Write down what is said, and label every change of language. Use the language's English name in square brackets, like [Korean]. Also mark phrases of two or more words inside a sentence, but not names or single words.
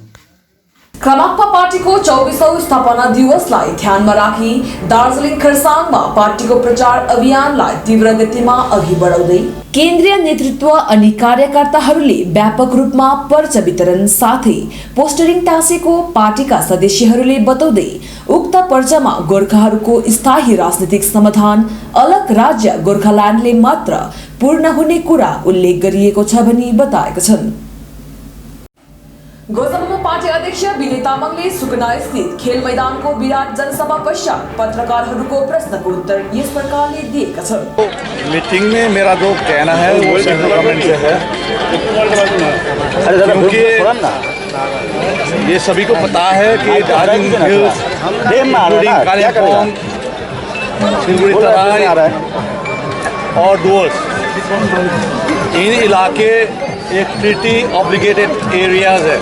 [Nepali] क्रमाङ्क पार्टीको 24औं स्थापना दिवसलाई ध्यानमा राखी दार्जिलिङ खरसाङमा पार्टीको प्रचार अभियानलाई तीव्र गतिमा अघि बढाउँदै केन्द्रीय नेतृत्व अनि कार्यकर्ताहरूले व्यापक रूपमा पर्चा वितरण साथै पोस्टरिङ टाँसेको पार्टीका सदस्यहरूले बताउँदै उक्त पर्चामा गोर्खाहरूको स्थायी राजनीतिक समाधान अलग राज्य गोर्खाल्यान्डले मात्र पूर्ण हुने कुरा उल्लेख गरिएको छ भनी बताएका छन्। गोजमुमो पार्टी अध्यक्ष विनय तामाङले सुकुना स्थित खेल मैदानको विराट जनसभा पश्चात पत्रकारहरूको प्रश्नको उत्तर यस प्रकारले दिएका छन्। [Hindi] मीटिंग में मेरा जो कहना है वो [English] central government [Hindi] से है, क्योंकि ये सभी को पता है कि दार्जिलिंग हिल्स, कालिम्पोंग, सिलगुड़ी तराई और डुवर्स, इन इलाके एक [English] treaty obligated areas [Hindi] है।